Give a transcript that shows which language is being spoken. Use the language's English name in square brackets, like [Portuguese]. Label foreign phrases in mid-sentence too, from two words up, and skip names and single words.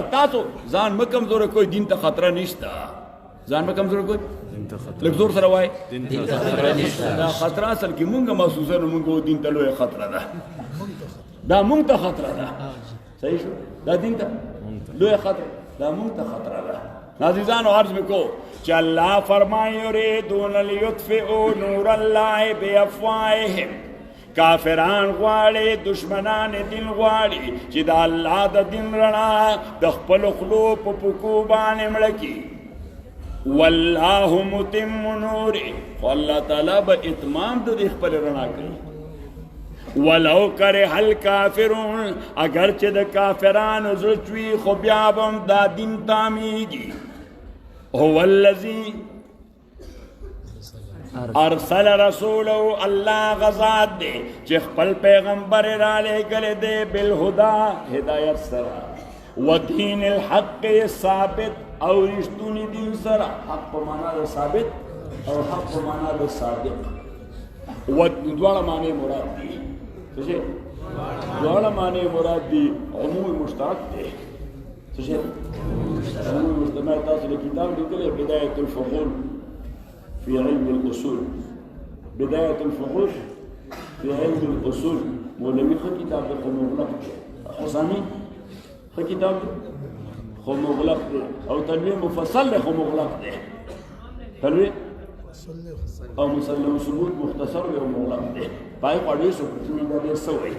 [Pashto] تاسو ځان مه کمزوره کوئ، دین ته خطره نشته. ځان مه کمزوره کوئ، لږ زور سره وایي دا خطره اصل کې مونږ محسوسه نو مونږ دین ته لویه خطره ده. دا مونږ ته خطره ده. صحیح شو؟ دا دین ته لویه خطره، دا مونږ ته خطره ده. [Urdu] عزیزانو عرض میں کو کہ اللہ فرمائے [Arabic] یریدون لیطفئوا نور اللہ بافواہہم. [Pashto] کافران غواړي دشمنان دین غواړي چې دا الله د دین رڼا د خپلو خلو په پکو باندې مړه کړي. [Arabic] والله متم نوره، [Pashto] خو الله تعالی به اتمام د دې خپل رڼا کوي. [Arabic] ولو کرہ الکافرون، [Pashto] اگر چې د کافرانو زړه چوي خو بیا به هم دا دین تامیږي. [Arabic] هو الذی ارسل رسوله، [Pashto] الله غزاد دے چې خپل پیغمبر را لېږلی دی بالهدا هدایت سره، [Arabic] ودین الحق [Pashto] ثابت او رښتوني دین سره. حق په معنا د ثابت او حق په معنا د صادق، دواړه معنی مراد دي. څه شی؟ دواړه معنی مراد دي. عموم مشترک دی. څه شی؟ عموم مشترک. تاسو له کتاب لیکلی [Arabic] بدایة الفحول في علم الأصول، بداية الفحول في علم الأصول. [Pashto] مولوی خو کتاب دی خو مغلق دی. حسانی خو کتاب دی خو مغلق دی. او تنویر مفصل دی خو مغلق دی. تنویر او مسلم ثبوت مختصر دی او مغلق دی. پای خو ډېر څه دا ډېر څه وایي.